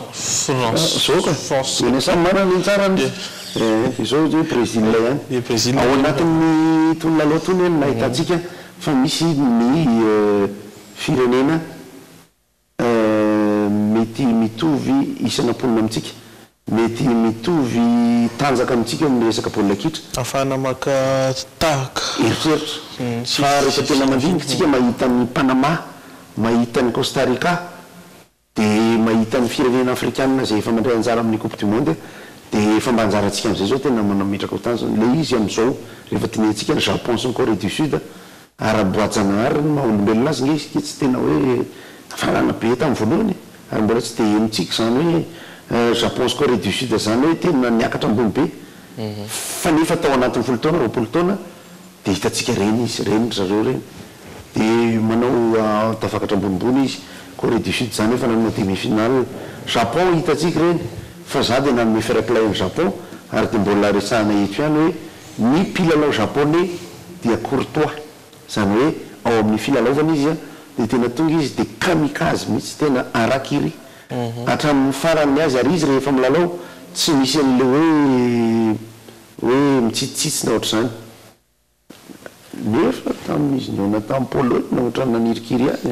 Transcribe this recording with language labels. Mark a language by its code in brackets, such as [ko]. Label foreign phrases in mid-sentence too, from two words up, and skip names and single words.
[mg] eny samy manana ny tsarany izao hoe Brésil ihany ao anatin'ny tony lalao tony eny nahitantsika fa misy ny firenena mety mitovy isan'amponina amintsika mety mitovy tanjaka amintsika amin'ny resaka baolina kitra afahana maka tahaka eritreritra fa rehefa tena mandinikytsika mahita ny Panama mahita ny Costa Rica dia mahita ny firenena afrikanina zay efa mandray anjara amin'ny [fr] coupe du monde [mg] dia efa mba anjarantsika amin'izay zao tena manametraka ho tanjona le izy amin'izao rehefa tiantsika ny Japon sy ny Corée du Sud ara-boajanahary ny maha-olombelona azy nge tsy tena hoe farana be tamin'ny voalohany ary mbola tsy dia henontsika zany hoe Japon sy Corée du Sud zany hoe tena niakatra ambony be fa nefa tao anatin'ny 20 taona dia hitantsika reny izy reny zareo reny dia manao tafakatra ambonimbony izy Corée du Sud zany efa nanao demi-finale Japon hitantsika reny fa za dia nanome fair play ny Japon ary dia mbola resahana eto ihany hoe ny mpilalao japonais dia courtois zany hoe ao amin'ny filalaovana izy dia tena tonga izy dia kamikaze mihitsy tena arakiry hatramin'ny farany azy ary izy rehefa milalao tsy misy an'le hoe mitsitsitsy na ohatr'izany nefa tamin'izy niona tamin'ny Pologne ohatrany nanirikiry any